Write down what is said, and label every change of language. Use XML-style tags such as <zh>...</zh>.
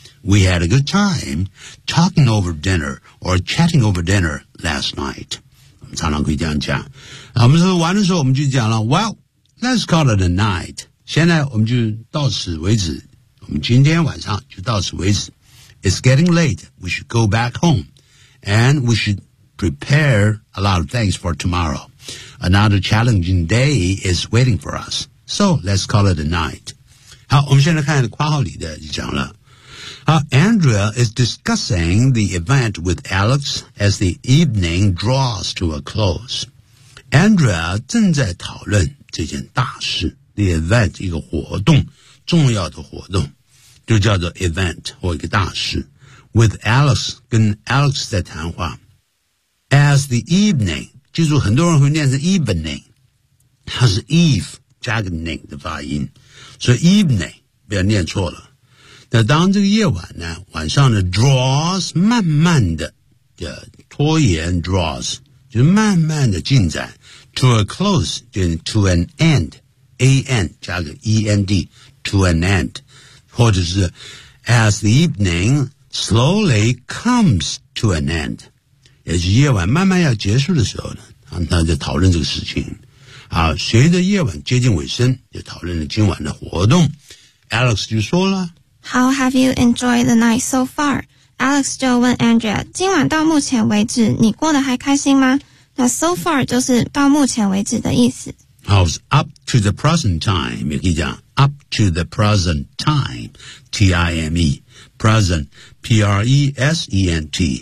<en>We had a good time talking over dinner or chatting over dinner last night.</en> <zh>我们常常可以这样讲。我们说完的时候我们就讲了</zh> <en>Well, let's call it a night.</en> <zh>现在我们就到此为止。我们今天晚上就到此为止。</zh> <en>It's getting late. We should go back home. And we should prepare a lot of things for tomorrow. Another challenging day is waiting for us. So, let's call it a night.</en> <zh>好我们现在看括号里的就讲了。</zh> <en>Andrea is discussing the event with Alex as the evening draws to a close.</en> <zh>Andrea 正在讨论这件大事</zh> <en>The event</en> <zh>一个活动重要的活动就叫做 event 或一个大事</zh> <en>With Alex</en> <zh>跟 Alex 在谈话</zh> <en>As the evening</en> <zh>记住很多人会念是 evening 它是 eve 加个 ning 的发音所以 evening 不要念错了那当这个夜晚呢晚上呢 draws 慢慢的拖延 draws 就慢慢的进展</zh> <en>to a close</en> <zh>就</zh> <en>to an end</en> <zh>AN 加个 END to an end 或者是</zh> <en>as the evening slowly comes to an end，</en> <zh>也是夜晚慢慢要结束的时候呢，他就讨论这个事情。好，随着夜晚接近尾声，就讨论了今晚的活动。 Alex 就说了</zh> <en>How have you enjoyed the night so far?</en> <zh>Alex 就问 Andrea 今晚到目前为止你过得还开心吗？那</zh> <en>so far</en> <zh>就是到目前为止的意思。</zh> <en>How's up to the present time?</en> <zh>也可以讲</zh> <en>up to the present time, T-I-M-E, present, P-R-E-S-E-N-T.</en>